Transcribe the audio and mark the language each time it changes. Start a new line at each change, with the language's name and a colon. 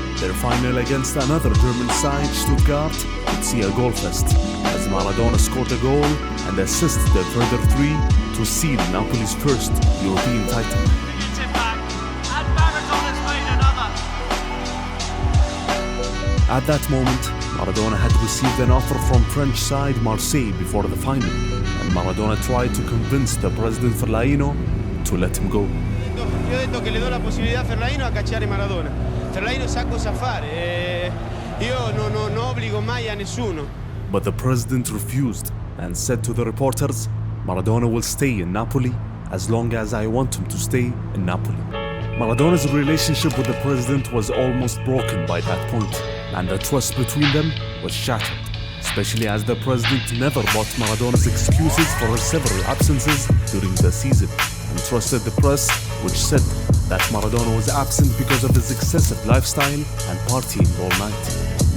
English: Their final against another German side, Stuttgart, would see a goal fest, as Maradona scored a goal and assisted a further 3 to seal Napoli's first European title. At that moment, Maradona had received an offer from French side Marseille before the final, and Maradona tried to convince the president Ferlaino to let him go.
Italian: Io ho detto che le do la possibilità a Ferlaino a cacciare Maradona. Ferlaino sa cosa fare. Io non obbligo mai a nessuno.
English: But the president refused and said to the reporters, "Maradona will stay in Napoli as long as I want him to stay in Napoli." Maradona's relationship with the president was almost broken by that point, and the trust between them was shattered, especially as the president never bought Maradona's excuses for his several absences during the season, and trusted the press, which said that Maradona was absent because of his excessive lifestyle and partying all night.